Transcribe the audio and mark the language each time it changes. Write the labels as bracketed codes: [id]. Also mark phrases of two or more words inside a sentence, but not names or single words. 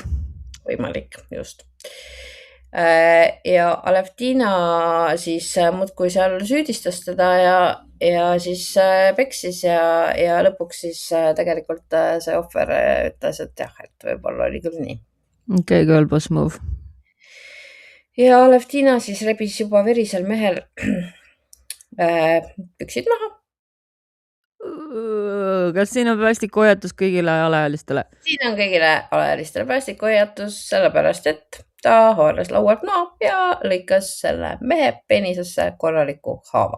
[et] Võimalik, just. Ja Aleftina siis muudkui seal süüdistas teda ja siis peksis ja lõpuks siis tegelikult see ohver ütles, et jah, et võib-olla oli küll nii. [en] Okay, girl boss move. [et] Ja Aleftina siis rebis juba verisel mehel püksid maha. Kas siin on päästikuhoiatus kõigile alaealistele? Siin on kõigile alaealistele päästikuhoiatus, sellepärast et ta haaras laualt maha ja lõikas selle mehe penisesse korraliku haava.